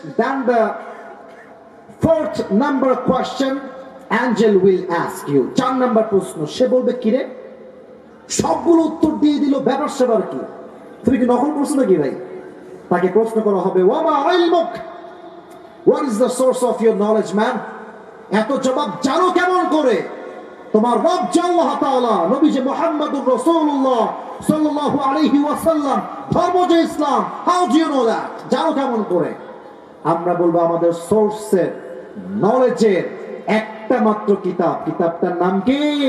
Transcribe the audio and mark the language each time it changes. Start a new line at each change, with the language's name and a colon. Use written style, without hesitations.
English: Then the 4th number question angel will ask you.
Bangla: 4 নম্বর প্রশ্ন, সে বলবে কি রে, সবগুলো উত্তর দিয়ে দিল, ব্যাপার সেবার কি? তুমি কি নকল করছো নাকি ভাই? তাকে প্রশ্ন করা হবে,
Arabic: ওয়ামা ইলমুক,
English: what is the source of your knowledge man?
Bangla: এত জবাব জানো কেমন করে? তোমার রব যে আল্লাহ তাআলা, নবী যে মুহাম্মদুর রাসূলুল্লাহ সাল্লাল্লাহু আলাইহি ওয়াসাল্লাম, ধর্ম যে ইসলাম,
English: how do you know that?
Bangla: জানো কেমন করে? আমরা বলবো আমাদের সোর্সের নলেজের একটা মাত্র কিতাব, কিতাবটার নাম কি?